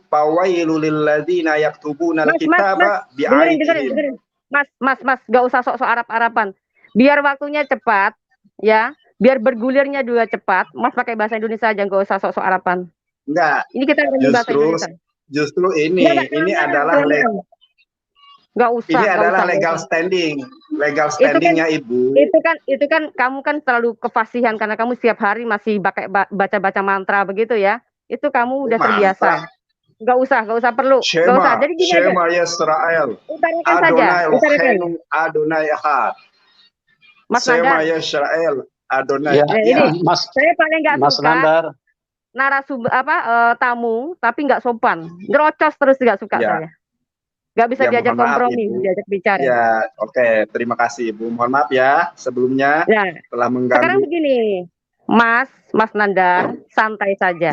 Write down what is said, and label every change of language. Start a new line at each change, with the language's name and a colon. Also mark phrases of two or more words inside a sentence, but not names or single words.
Arabic: فويل للذين يكتبون الكتاب بأيديهم.
Indonesian: Mas, gak usah sok-sok Arab-Araban. Biar waktunya cepat, ya. Biar bergulirnya juga cepat. Mas pakai bahasa Indonesia aja, gak usah sok-sok Araban. Enggak. Ini kita bahasa Indonesia. Justru ini adalah
English: legal standing. Legal standingnya
Indonesian: Ibu. Itu kan kamu kan terlalu kefasihan karena kamu setiap hari masih baca-baca mantra begitu ya. Itu kamu udah terbiasa. Gak usah perlu. Gak usah. Jadi gini aja.
Hebrew: שמע ישראל.
Indonesian: Utarakan saja.
Hebrew: אדוני אחד.
Indonesian: Mas Shema Nandar.
Hebrew: ישראל. אדוני.
Indonesian: Ini saya paling nggak Mas suka Nandar. narasumber tamu tapi nggak sopan, ngerocos terus nggak suka saya. Nggak bisa diajak kompromi, diajak bicara. Ya, oke. Terima kasih Ibu. Mohon maaf ya sebelumnya telah mengganggu. Sekarang begini, Mas Nandar, santai saja.